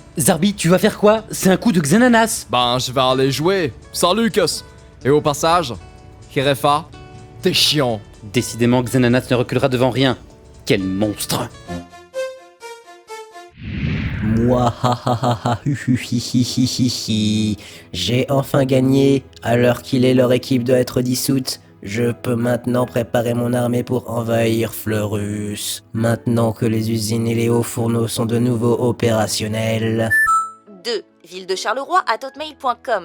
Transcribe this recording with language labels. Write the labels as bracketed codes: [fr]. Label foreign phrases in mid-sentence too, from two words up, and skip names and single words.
[fr] Zarbi, tu vas faire quoi? C'est un coup de Xananas. Ben, je vais aller jouer. Salut, Cus. Et au passage, Jerefa, t'es chiant. Décidément, Xananas ne reculera devant rien. Quel monstre! Moi, ha ha ha ha, hu hu hi hi hi hi hi. J'ai enfin gagné. À l'heure qu'il est, leur équipe doit être dissoute. Je peux maintenant préparer mon armée pour envahir Fleurus. Maintenant que les usines et les hauts fourneaux sont de nouveau opérationnels. 2. Ville de Charleroi @hotmail.com.